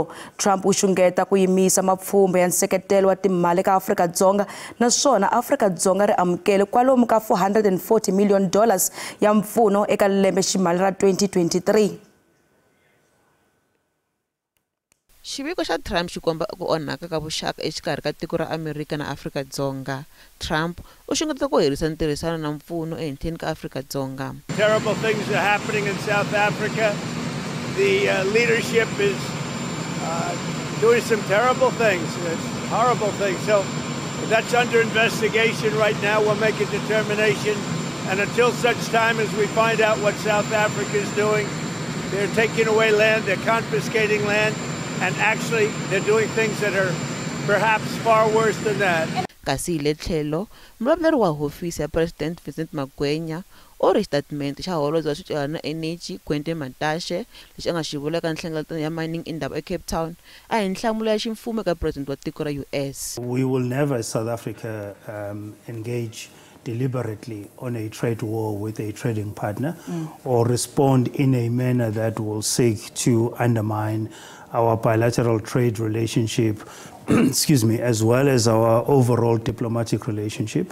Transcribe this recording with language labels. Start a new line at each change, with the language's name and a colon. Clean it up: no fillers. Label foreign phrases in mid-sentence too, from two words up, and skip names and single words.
Tsonga: Trump u xungeta ku yimisa mapfhumba ya nseketelo wa timali ka Afrika-Dzonga naswona Afrika-Dzonga ri amukele kwalomu ka $440 million ya mpfuno eka lembe ximali ra 2023. Xiviko xa Trump xi komba ku onhaka ka vuxaka exikarhi ka tiko ra Amerika na Afrika-Dzonga. Trump u xungeta ku herisa ntirhisano na mpfuno ehenhleni ka Afrika-Dzonga.
English: Terrible things are happening in South Africa. The leadership is doing some terrible things, horrible things. So that's under investigation right now. We'll make a determination. And until such time as we find out what South Africa is doing, they're taking away land, they're confiscating land. And actually, they're doing things that are perhaps far worse than that.
Tsonga: Kasi le tlhelo, mulavuleri wa hofisi ya President Vincent Magwenya u ri statement xa Holobye wa Swicelwa na Energy Gwente Mantashe lexi a nga xi vula eka nhlengeletano ya mining indaba eCape Town a hi nhlamulo ya ximfumo eka President wa tiko ra US.
English: We will never, South Africa, engage deliberately on a trade war with a trading partner or respond in a manner that will seek to undermine our bilateral trade relationship, excuse me, as well as our overall diplomatic relationship.